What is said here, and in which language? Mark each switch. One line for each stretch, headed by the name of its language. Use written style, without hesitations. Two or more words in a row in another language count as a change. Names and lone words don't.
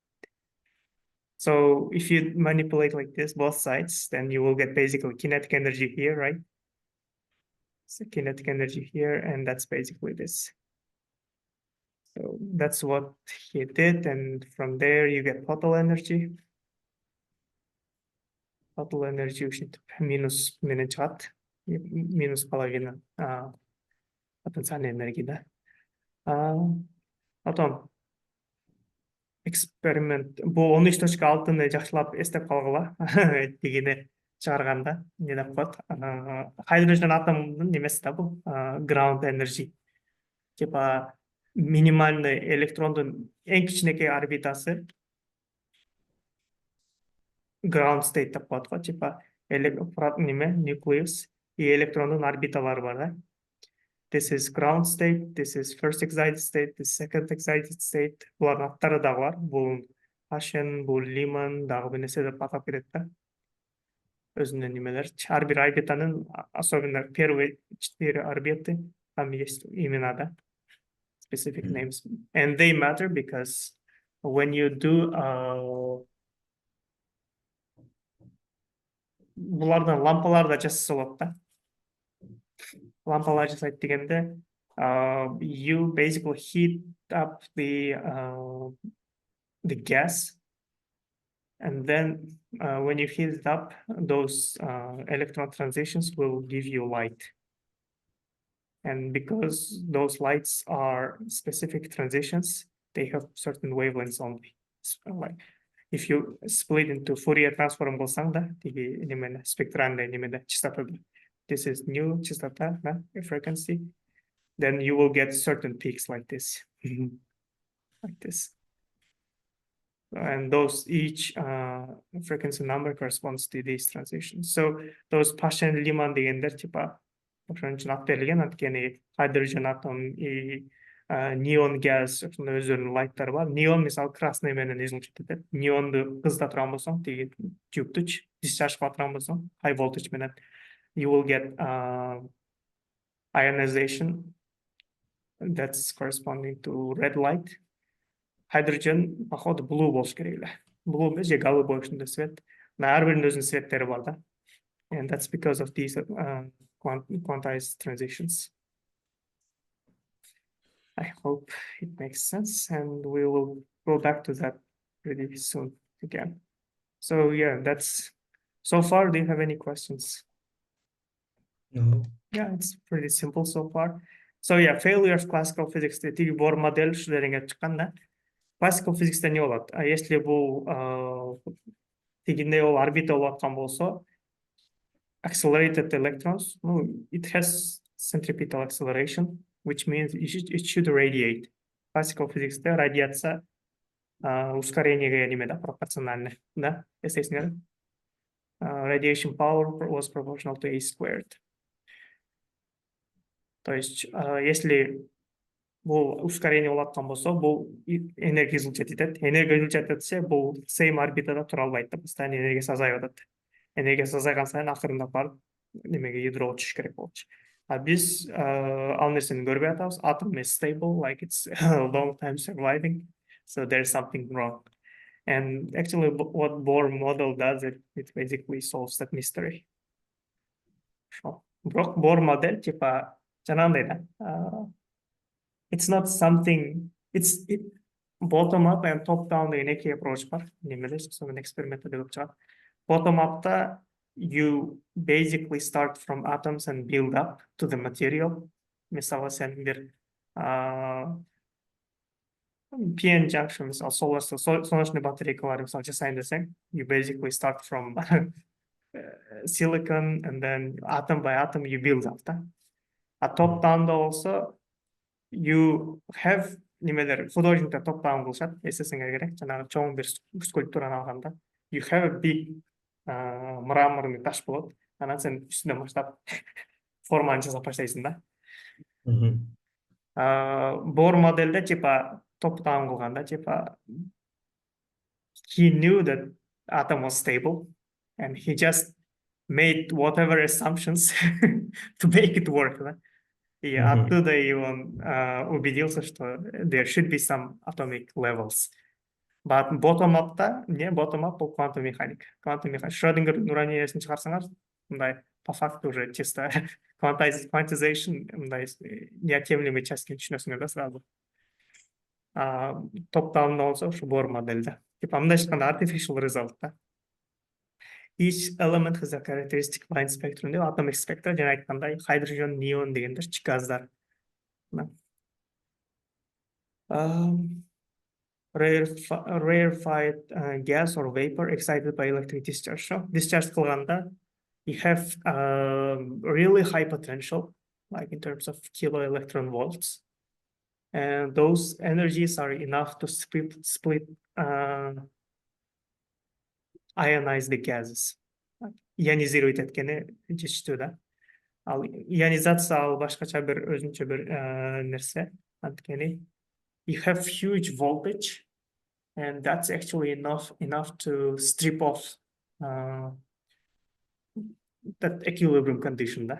English: So if you manipulate like this, both sides, then you will get basically kinetic energy here, right? So kinetic energy here, and that's basically this. So that's what he did, and from there you get total energy. Total energy
Russian: минус чат, минус половина потенциальной энергии, да. Потом эксперимент,
Kazakh: бұл 13.6-ны жақсылап естеп қалғыла дегені шығарғанда не деп қояды, хайдрожен атомның немесі да бұл
English: ground energy,
Russian: типа минимальный
Kazakh: электрондың ең кішкенекей орбитасы
English: ground state
Kazakh: деп қояды ғой, типа nucleus и электрондың орбиталары бар, да.
English: This is ground state, this is first excited state, this second excited state.
Kazakh: Бұлардың аттары дағы бар. Бұл Ашен, бұл Лиман, дағы бір нәрсе деп атап кетеді, да. Өзінің немелер. Әр бір орбитаның,
Russian: особенно первые 4 орбиты, там есть имена, да.
English: Specific names. And they matter because when you do
Kazakh: бұлардан лампалар да жасаса болады да. Лампалар жасайды дегенде,
English: you basically heat up the gas, and then when you heat it up, those electron transitions will give you light. And because those lights are specific transitions, they have certain wavelengths only. Like if you split into Fourier transform
Kyrgyz: болсаң да, теге немені спектральный немені частотада,
English: this is new частота, да, frequency, then you will get certain peaks like this, like this. And those each frequency number corresponds to these transitions. So those
Kyrgyz: Paschen Lyman дегендер типа ошон үчүн ат берилген, анткени
English: hydrogen atom
Kyrgyz: и
English: neon gas
Kyrgyz: ошондой өздөрүнүн лайттары бар. Neon мисалы красный менен излучить этет. Neonду кызда турган болсоң, тиги тюбтуч discharge кыла турган болсоң,
English: high voltage менен, you will get ionization that's corresponding to red light.
Kyrgyz: Hydrogen походу blue болуш керек эле. Blue эмес же голубой ушундай свет. Ар биринин өзүнүн светтери бар да.
English: And that's because of these quantized transitions. I hope it makes sense, and we will go back to that pretty soon again. So yeah, that's so far. Do you have any questions? No. Yeah, it's pretty simple so far. So yeah, failure of classical physics.
Kyrgyz: Тиги Bohr модель ушулерге чыккан да.
English: Classical physics'te
Kyrgyz: не болот? Если бул тигинде ол орбита болуп аткан болсо,
English: accelerated electrons, it has centripetal acceleration, which means it should radiate. Classical physics there,
Kyrgyz: радиация ускорениеге немеде пропорциональный, да?
Russian: Естественно,
English: radiation power was proportional to a squared.
Russian: То есть, если
Kyrgyz: бул ускорение болуп аткан болсо, бул энергия излучать этет. Энергия излучать этсе, бул same орбитада тура албайт да, постоянно энергиясы азайып атат. Энергиясы азайган сайын акырындап барып немеге ядрого түшүш керек болчу. Биз ал нерсени көрбөй атабыз.
English: Atom is stable, like it's a long time surviving, so there's something wrong. And actually what Bohr model does, it basically solves that mystery.
Kyrgyz: Бирок Bohr модель типа жанагындай да.
English: It's not something, it's bottom up and top down
Kyrgyz: деген эки approach бар. Немеде сонун экспериментте көп чыгат.
English: Bottom up'ta you basically start from atoms and build up to the material.
Kyrgyz: Мисалы сен бир PN junction, мисалы солнечный батарейкалар мисалы жасайын десең,
English: you basically start from silicon and then atom by atom you build up да. Top down'da
Kyrgyz: болсо
English: you have
Kyrgyz: немелер художниктер
English: top down
Kyrgyz: кылышат, эсесиңер керек, жанагы чоң бир скульптураны алганда,
English: you have a big
Kyrgyz: мраморный таш болот, анан сен үстүнөн баштап форманы жасап баштайсың да. Bohr модельде типа
English: top down
Kyrgyz: кылганда типа
English: he knew that atom was stable and he just made whatever assumptions to make it work да.
Russian: И оттуда и он убедился, что
English: there should be some atomic levels. But bottom up'та, не bottom up,
Russian: бұл квантовая механика. Квантовая механика.
Kyrgyz: Шрёдингердің уравнениесін шығарсаңар, мындай
Russian: по факту уже чисто
Kyrgyz: quantization, мындай неотъемлемый часть түшүнөсүңөр да сразу. Top-down болсо ушу Bohr модельде. Типа мындай чыкканда
English: artificial result
Kyrgyz: да.
English: Each element has a characteristic line spectrum. Atomic spectra,
Kyrgyz: жана айткандай hydrogen, neon дегендер газдар.
English: Rarefied gas or vapor excited by electric discharge. So discharge кылганда, you have really high potential, like in terms of kilo electron volts, and those energies are enough to split ionize the gases.
Kyrgyz: Ионизировать эткени жетиштүү да. Ал ионизация ал башкача бир өзүнчө бир нерсе.
English: Анткени you have huge voltage, and that's actually enough to strip off that equilibrium condition да.